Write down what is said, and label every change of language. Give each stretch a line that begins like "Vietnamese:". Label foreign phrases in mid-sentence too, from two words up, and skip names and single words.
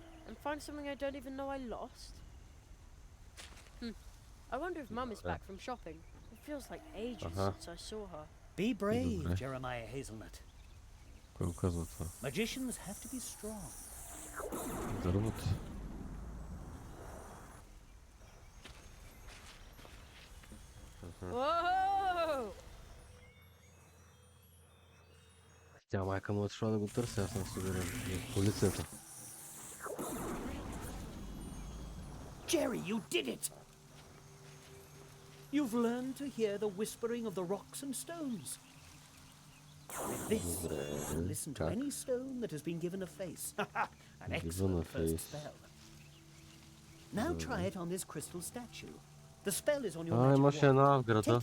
English: And find something I don't even know I lost? I wonder if Mum is back from shopping. It feels like ages since I saw her. Be brave, Jeremiah Hazelnut.
Bulgarian: Кой го казва това?
English: Magicians have to be strong.
Bulgarian: Дървото.
English: Whoa!
Bulgarian: Тя майка му отишла да го търси, аз съм сигурен. Полицията.
English: Jerry, you did it! You've learned to hear the whispering of the rocks and stones. With this, you can listen to any stone that has been given a face. An excellent first spell. Now try it on this crystal statue. The spell is on your magic
Bulgarian: имаше една в
English: wand.
Bulgarian: града.